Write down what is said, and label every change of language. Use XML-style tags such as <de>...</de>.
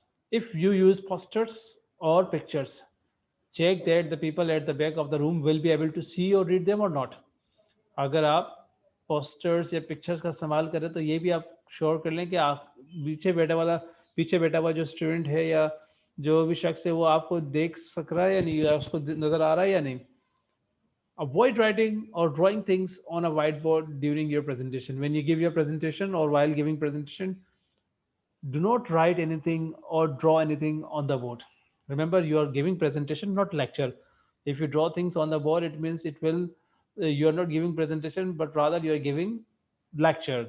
<en>If you use posters or pictures, check that the people at the back of the room will be able to see or read them or not.</en> <hi>अगर आप posters या pictures का इस्तेमाल करें तो ये भी आप श्योर कर लें कि आप पीछे बैठा हुआ जो स्टूडेंट है या जो भी शख्स है वो आपको देख सक रहा है या नहीं, या उसको नजर आ रहा है या नहीं.</hi> <en>Avoid writing or drawing things on a whiteboard during your presentation. When you give your presentation or while giving presentation, do not write anything or draw anything on the board. Remember, you are giving presentation, not lecture. If you draw things on the board, it means you are not giving presentation, but rather you are giving lecture.</en>